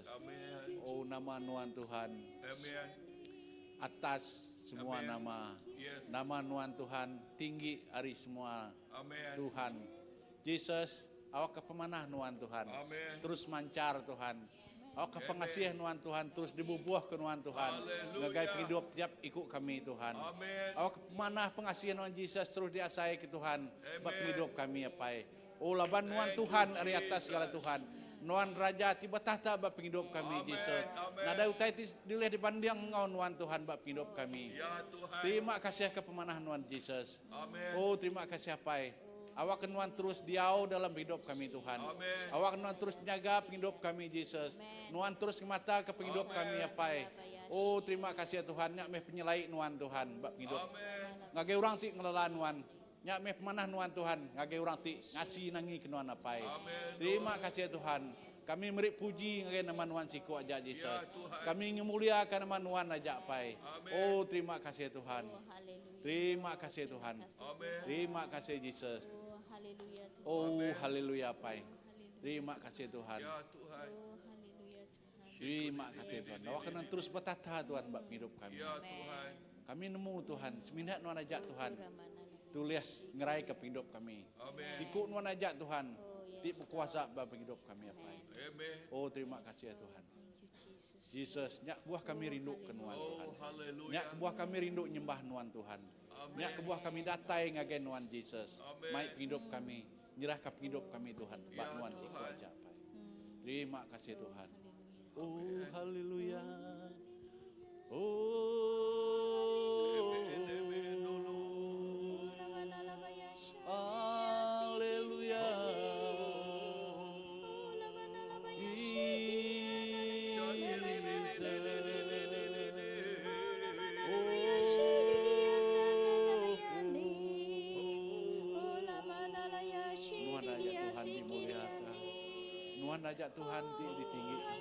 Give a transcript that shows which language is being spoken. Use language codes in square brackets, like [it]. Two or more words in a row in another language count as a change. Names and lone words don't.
[iba] Amin. Oh nama Tuhan Tuhan. Amin. Atas semua Amin. nama. Yes. Nama Tuhan Tuhan tinggi hari semua Amin. Tuhan. Jesus, awak kepemanah Tuhan Tuhan. Amin. Terus mancar Tuhan. Awak kepengasih Tuhan Tuhan terus dibubuh ke Tuhan Tuhan. Haleluya. Ngagai hidup tiap ikut kami Tuhan. Amin. Awak kepemanah pengasihan Tuhan Jesus terus diasai ke Tuhan. Sebab Amin. hidup kami apa. Oh laban Tuhan Tuhan hari atas segala Tuhan. Nuan Raja tiba tahta bab penghidup kami Amin. Jesus. Amin. Nada utai dilihat dipandang engkau Nuan Tuhan bab penghidup kami. Ya Tuhan. Terima kasih kepemanahan Nuan Jesus. Amin. Oh terima kasih apa. Awak Nuan terus diau dalam hidup kami Tuhan. Amin. Awak Nuan terus jaga penghidup kami Jesus. Nuan terus mata ke penghidup kami apa. Oh terima kasih Tuhan. Nyak meh penyelai Nuan Tuhan bab penghidup. Amin. Ngagai orang ti ngelola Nuan. Nyak meh pemanah Nuan Tuhan. Ngagai orang ti ngasih nangi ke Nuan apa. Amin. Terima kasih Tuhan. Kami beri puji ngagai nama Nuan siku aja Jesus. Ya, Tuhan. Kami ngemuliakan nama Nuan aja pai. Amin. Oh terima kasih Tuhan. Oh, haleluya. Terima kasih Tuhan. Amin. Terima kasih Jesus. Oh, haleluya Tuhan. Oh Amin. haleluya pai. Haleluya. Terima kasih Tuhan. Ya Tuhan. Oh, haleluya Tuhan. Terima kasih Tuhan. Awak kena terus bertata Tuhan bab hidup kami. Ya Tuhan. Kami nemu Tuhan. Seminat Nuan ajak Tuhan. Ramana. Tulis ngerai ke hidup kami. Amin. Ikut Nuan ajak Tuhan. Oh, yes. Ti berkuasa bab hidup kami apa. Amin. Oh terima kasih ya Tuhan. [en] Thank you Jesus. [iba] Jesus, nyak buah kami rindu ke Nuan Tuhan. Oh haleluya. Nyak buah kami rindu nyembah Nuan Tuhan. Amin. Nyak buah kami datai ngagen Nuan Jesus. Amin. Mai hidup kami, nyerah ke hidup kami Tuhan. Ya, Bak Nuan Tuhan. siku aja Pai. Terima kasih Tuhan. Haleluya. Oh haleluya. Oh Ramana labaya sha. haleluya. Oh, ramana labaya sha. Nuan ajak Tuhan ditinggikan.